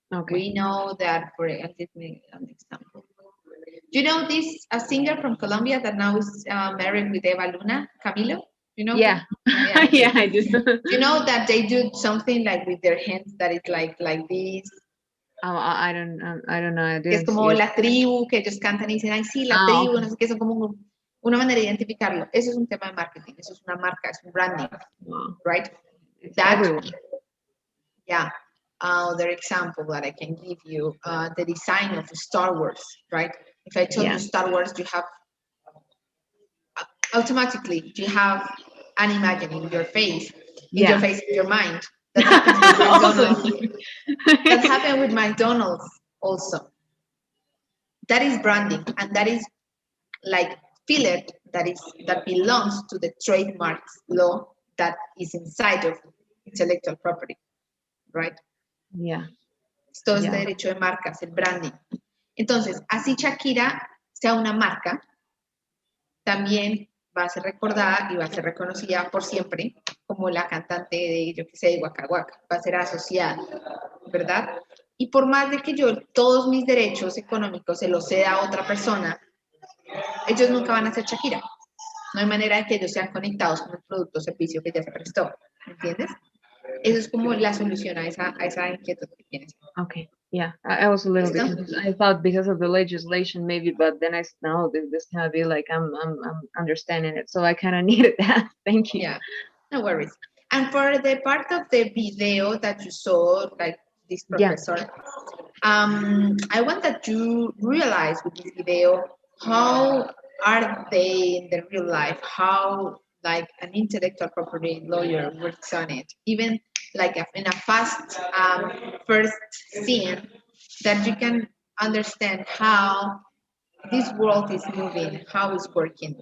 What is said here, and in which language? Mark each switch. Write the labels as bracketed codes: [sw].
[en] We know that, I'll give me an example. Do you know this a singer from Colombia that now is married with Eva Luna, Camilo? You know? Yeah. Yeah, I do. You know that they do something like with their hands that it's like this. Oh, I don't know. I [es] Que es [en] didn't [es] como [en] see it. [es] la tribu, que ellos cantan y dicen, ay, sí, la tribu, no sé qué, son como una manera de identificarlo. Eso es un tema de marketing, eso es una marca, es un branding, right? [en] That, yeah. Other example that I can give you, the design of Star Wars, right? If I tell you Star Wars, you have, automatically, you have an image in your face, in your mind. That happens with McDonald's. That happened with McDonald's also. That is branding, and that is like fillet that belongs to the trademarks law that is inside of intellectual property, right? Yeah. [es] Todo este derecho de marcas, el branding. Entonces, así Shakira sea una marca, también va a ser recordada y va a ser reconocida por siempre como la cantante de, yo qué sé, de Waka Waka, va a ser asociada, ¿verdad? Y por más de que yo todos mis derechos económicos se los ceda a otra persona, ellos nunca van a ser Shakira. No hay manera de que ellos sean conectados con el producto o servicio que ya se prestó, ¿entiendes? Eso es como la solución a esa inquietud que tienes. [en] Okay. Yeah, I was a little bit confused. I thought because of the legislation maybe, but then I said, no, this cannot be like I'm understanding it. So I kind of needed that. Thank you. Yeah, no worries. And for the part of the video that you saw, like this Yeah. professor, I want that you realize with this video how are they in the real life, how like an intellectual property lawyer works on it, even like in a fast first scene, that you can understand how this world is moving, how it's working.